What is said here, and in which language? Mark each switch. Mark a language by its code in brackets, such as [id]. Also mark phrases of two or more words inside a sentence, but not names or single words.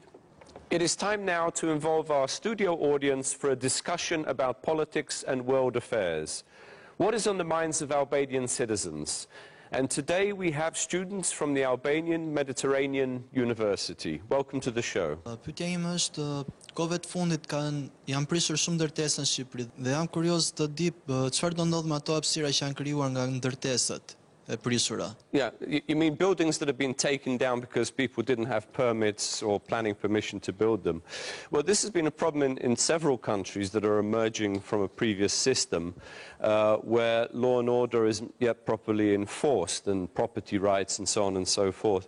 [en] It is time now to involve our studio audience for a discussion about politics and world affairs. What is on the minds of Albanian citizens? And today we have students from the Albanian Mediterranean University. Welcome to the show. [sq] Pyetja ime është kohëve të fundit janë prisur shumë ndërtesa në Shqipëri dhe jam kurioz të di çfarë do ndodh me ato hapësira që janë krijuar nga ndërtesat e prisura. [en] Yeah, you mean buildings that have been taken down because people didn't have permits or planning permission to build them. Well, this has been a problem in several countries that are emerging from a previous system where law and order isn't yet properly enforced and property rights and so on and so forth.